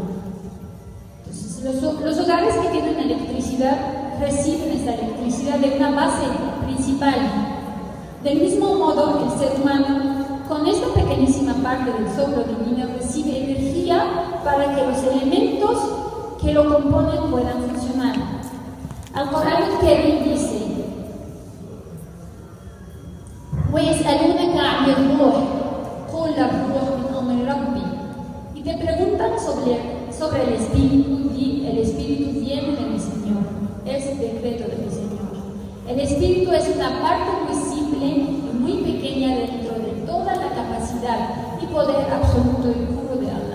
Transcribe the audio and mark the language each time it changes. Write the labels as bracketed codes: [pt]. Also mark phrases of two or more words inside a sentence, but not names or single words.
[es] Entonces, los hogares que tienen electricidad reciben esta electricidad de una base principal. Del mismo modo, el ser humano, con esta pequeñísima parte del soplo divino, recibe energía para que los elementos que lo componen puedan funcionar. Al-Qur'an al-Karim dice: [ar] وَيَسْأَلُونَكَ عَنِ الرُّوحِ قُلْ الرُّوحُ مِنْ أَمْرِ رَبِّي. [es] Y te preguntan sobre el espíritu, y el espíritu viene de mi Señor, es el decreto de mi Señor. El espíritu es una parte muy simple y muy pequeña dentro de toda la capacidad y poder absoluto y puro de Allah.